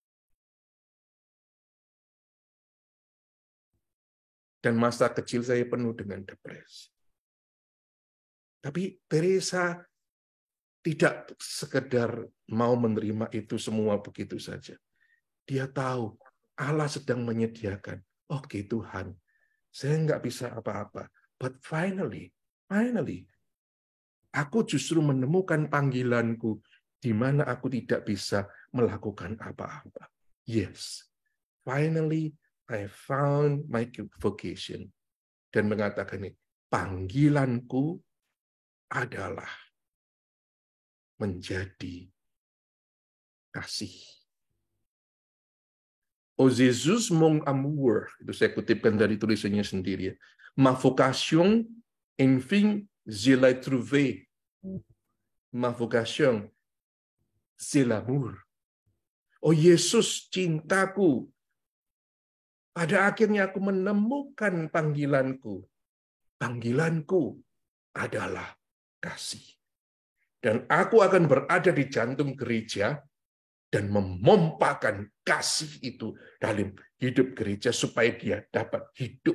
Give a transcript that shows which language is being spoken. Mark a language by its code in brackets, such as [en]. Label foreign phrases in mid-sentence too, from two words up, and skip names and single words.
[id] Dan masa kecil saya penuh dengan depresi. Tapi Teresa tidak sekedar mau menerima itu semua begitu saja. Dia tahu Allah sedang menyediakan. Oke Tuhan, saya nggak bisa apa-apa. [en] But finally, [id] aku justru menemukan panggilanku di mana aku tidak bisa melakukan apa-apa. [en] Yes, finally I found my vocation. [id] Dan mengatakan ini, panggilanku adalah menjadi kasih. [fr] O Jesus mon amour, [id] itu saya kutipkan dari tulisannya sendiri. [fr] Ma vocation, enfin, je l'ai trouvé. Ma vocation, c'est l'amour. [id] Oh Yesus, cintaku. Pada akhirnya aku menemukan panggilanku. Panggilanku adalah kasih. Dan aku akan berada di jantung gereja dan memompakan kasih itu dalam hidup gereja supaya dia dapat hidup.